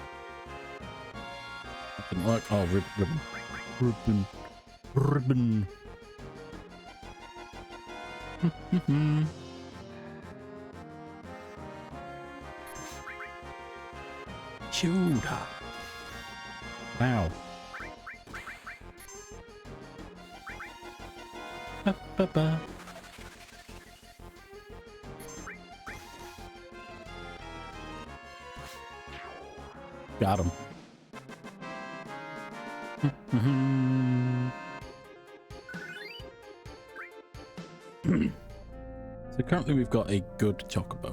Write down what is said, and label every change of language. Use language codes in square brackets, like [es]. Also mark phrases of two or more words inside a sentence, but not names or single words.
[en] That didn't work. Oh, ribbon. Shooter. Wow. Ba-ba-ba. Got him. So currently we've got a good chocobo.